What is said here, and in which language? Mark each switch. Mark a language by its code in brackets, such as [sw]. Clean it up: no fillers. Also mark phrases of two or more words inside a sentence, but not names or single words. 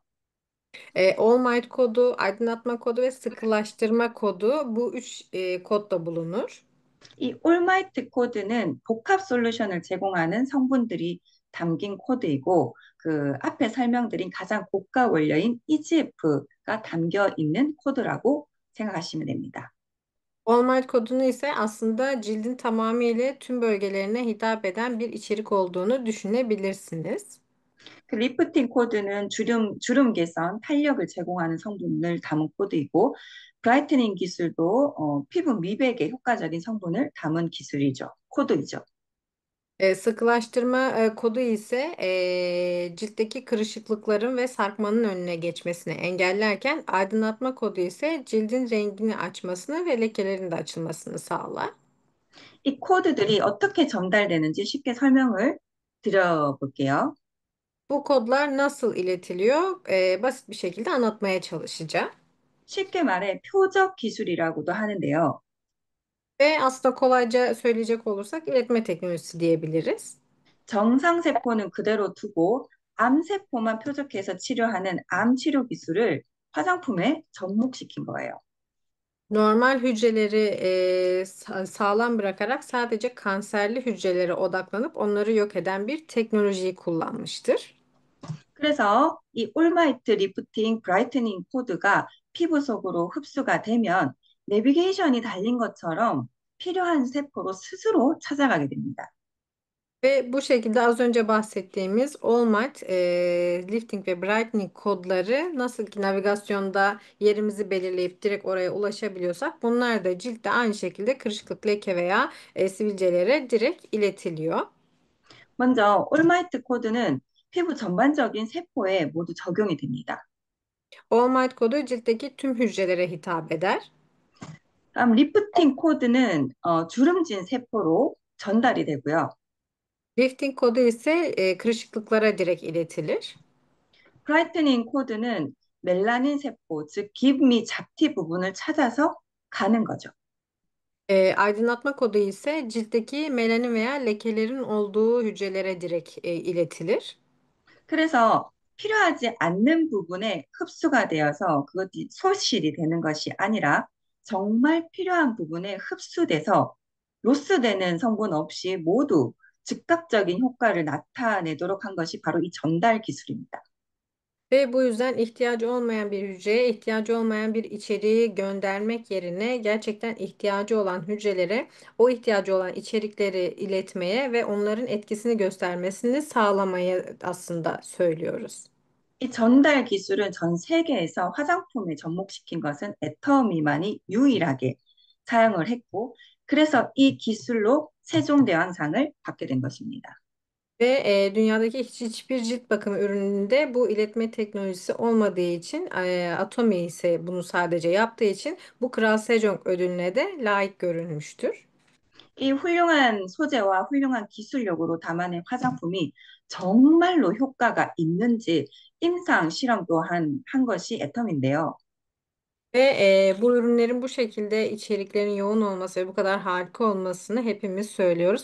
[tr] All Might kodu, aydınlatma kodu ve sıkılaştırma kodu bu üç kodda bulunur. [ko] 이 올마이트 코드는 복합 솔루션을 제공하는 성분들이 담긴 코드이고 그 앞에 설명드린 가장 고가 원료인 EGF가 담겨 있는 코드라고 생각하시면 됩니다. [tr] All Might kodunu ise aslında cildin tamamıyla tüm bölgelerine hitap eden bir içerik olduğunu düşünebilirsiniz. [ko] 그 리프팅 코드는 주름 개선, 탄력을 제공하는 성분을 담은 코드이고 브라이트닝 기술도 피부 미백에 효과적인 성분을 담은 기술이죠. 코드이죠. [tr] Sıkılaştırma kodu ise ciltteki kırışıklıkların ve sarkmanın önüne geçmesini engellerken aydınlatma kodu ise cildin rengini açmasını ve lekelerin de açılmasını sağlar. [ko] 이 코드들이 어떻게 전달되는지 쉽게 설명을 드려볼게요. [tr] Bu kodlar nasıl iletiliyor? Basit bir şekilde anlatmaya çalışacağım. [ko] 쉽게 말해 표적 기술이라고도 하는데요. [tr] Ve aslında kolayca söyleyecek olursak iletme teknolojisi diyebiliriz. [ko] 정상세포는 그대로 두고 암세포만 표적해서 치료하는 암 치료 기술을 화장품에 접목시킨 거예요. [tr] Normal hücreleri sağlam bırakarak sadece kanserli hücrelere odaklanıp onları yok eden bir teknolojiyi kullanmıştır. [ko] 그래서 이 올마이트 리프팅 브라이트닝 코드가 피부 속으로 흡수가 되면 내비게이션이 달린 것처럼 필요한 세포로 스스로 찾아가게 됩니다. [tr] Ve bu şekilde az önce bahsettiğimiz All Might, Lifting ve Brightening kodları nasıl ki navigasyonda yerimizi belirleyip direkt oraya ulaşabiliyorsak bunlar da ciltte aynı şekilde kırışıklık, leke veya sivilcelere direkt iletiliyor. [ko] 먼저 올마이트 코드는 피부 전반적인 세포에 모두 적용이 됩니다. [tr] All Might kodu ciltteki tüm hücrelere hitap eder. [ko] 다음 리프팅 코드는 주름진 세포로 전달이 되고요. [tr] Lifting kodu ise kırışıklıklara direkt iletilir. [ko] 브라이트닝 코드는 멜라닌 세포, 즉 깁 및 잡티 부분을 찾아서 가는 거죠. [tr] Aydınlatma kodu ise ciltteki melanin veya lekelerin olduğu hücrelere direkt iletilir. [ko] 그래서 필요하지 않는 부분에 흡수가 되어서 그것이 소실이 되는 것이 아니라 정말 필요한 부분에 흡수돼서 로스되는 성분 없이 모두 즉각적인 효과를 나타내도록 한 것이 바로 이 전달 기술입니다. [tr] Ve bu yüzden ihtiyacı olmayan bir hücreye ihtiyacı olmayan bir içeriği göndermek yerine gerçekten ihtiyacı olan hücrelere o ihtiyacı olan içerikleri iletmeye ve onların etkisini göstermesini sağlamaya aslında söylüyoruz. [ko] 이 전달 기술은 전 세계에서 화장품에 접목시킨 것은 애터미만이 유일하게 사용을 했고, 그래서 이 기술로 세종대왕상을 받게 된 것입니다. [tr] Ve dünyadaki hiçbir cilt bakımı ürününde bu iletme teknolojisi olmadığı için Atomi ise bunu sadece yaptığı için bu Kral Sejong ödülüne de layık görülmüştür. [ko] 이 훌륭한 소재와 훌륭한 기술력으로 담아낸 화장품이 정말로 효과가 있는지 임상 실험도 한 것이 애텀인데요. [tr] Ve bu ürünlerin bu şekilde içeriklerin yoğun olması ve bu kadar harika olmasını hepimiz söylüyoruz.